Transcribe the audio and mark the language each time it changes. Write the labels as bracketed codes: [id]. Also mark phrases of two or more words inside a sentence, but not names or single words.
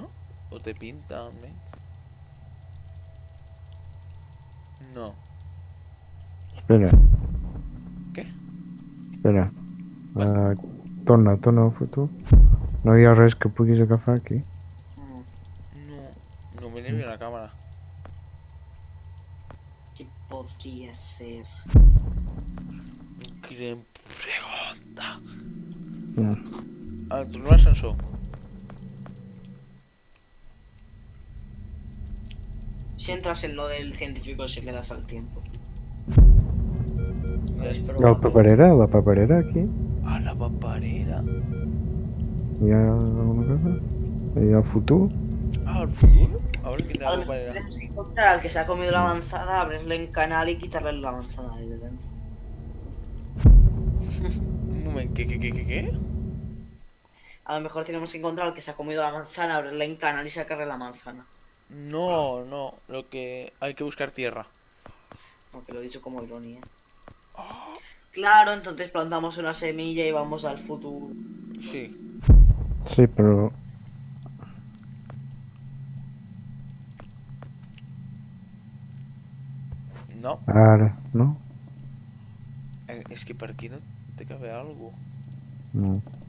[ca] O té pinta, almenys? No. Espera. Què? Espera. Torna al futur. No hi ha res que puguis agafar aquí. No. No me n'hi la càmera. [es] ¿Qué podría ser? Gran pregunta. No. [ca] Tornem a l'ascensor. [es] Si entras en lo del científico si le das al tiempo. [ca] Ja és La paperera aquí? a la paperera. Hi ha alguna cosa? Hi ha el futur? Ah, el futur? A veure quina [es] A lo mejor [ca] paperera. [es] tenemos que encontrar al que se ha comido la manzana, abrirle en canal y quitarle la manzana de dentro. [ca] Un moment, què? [es] A lo mejor tenemos que encontrar al que se ha comido la manzana, abrirle en canal y sacarle la manzana. No, lo que... Hay que buscar tierra. Porque lo he dicho como ironía. Claro, entonces plantamos una semilla y vamos al futuro. Sí. [ca] Sí, però... No. Ara, no? És que per aquí no té que haver alguna cosa. No.